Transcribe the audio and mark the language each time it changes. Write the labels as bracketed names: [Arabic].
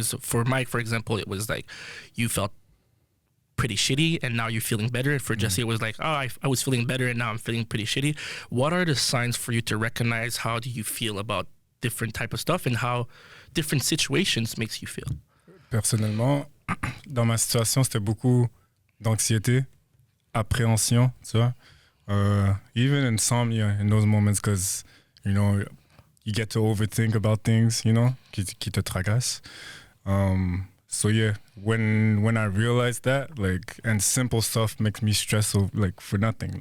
[English] Because for Mike, for example, it was like you felt pretty shitty and now you're feeling better. For Jesse, it was like, oh, I was feeling better and now I'm feeling pretty shitty. What are the signs for you to recognize how do you feel about different type of stuff and how different situations makes you feel? [French] Personnellement, dans ma situation, c'était beaucoup d'anxiété, appréhension, tu vois. [English] Even insomnia in those moments, because, you know, you get to overthink about things, you know, [French] qui te tracassent. [English] So yeah, when I realized that, like, and simple stuff makes me stress, like, for nothing.